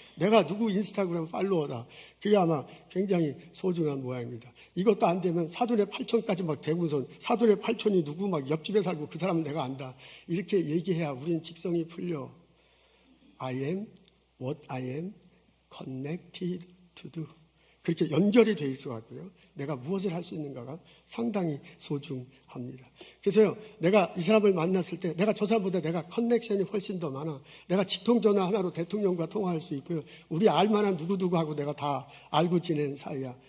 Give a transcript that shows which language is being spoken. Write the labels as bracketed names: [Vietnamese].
[Korean] 내가 누구 인스타그램 팔로워다. 그게 아마 굉장히 소중한 모양입니다. 이것도 안 되면 사돈의 8촌까지 막 대군선, 사돈의 8촌이 누구 막 옆집에 살고 그 사람은 내가 안다. 이렇게 얘기해야 우리는 직성이 풀려. [English] I am what I am connected to do. [Korean] 그렇게 연결이 돼 있어 갖고요. 내가 무엇을 할 수 있는가가 상당히 소중합니다. 그래서요, 내가 이 사람을 만났을 때 내가 저 사람보다 내가 커넥션이 훨씬 더 많아. 내가 직통전화 하나로 대통령과 통화할 수 있고요. 우리 알만한 누구누구하고 내가 다 알고 지내는 사이야.